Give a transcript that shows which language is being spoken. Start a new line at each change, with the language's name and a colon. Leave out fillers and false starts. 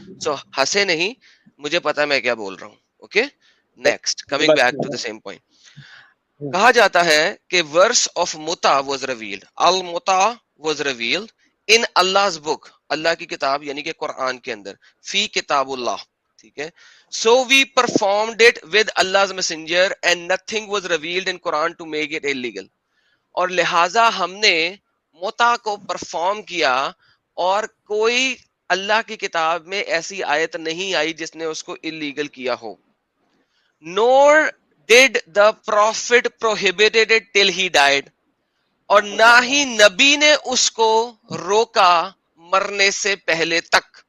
English: so
Urdu: ہنسے نہیں, مجھے پتا میں کیا بول رہا ہوں.
English: Okay next, coming back to the same point.
Urdu: کہا جاتا ہے کہ
English: verse of متا was revealed, المتا was revealed in Allah's book,
Urdu: اللہ کی کتاب یعنی کہ قرآن کے اندر,
Arabic: فی کتاب اللہ,
Urdu: ٹھیک ہے.
English: So we performed it with Allah's messenger and nothing was revealed in Quran to make it illegal.
Urdu: اور لہٰذا ہم نے متا کو پرفارم کیا اور کوئی اللہ کی کتاب میں ایسی آیت نہیں آئی جس نے اس کو اللیگل کیا ہو.
English: Nor did the prophet prohibited it till he died.
Urdu: اور نہ ہی نبی نے اس کو روکا مرنے سے پہلے تک.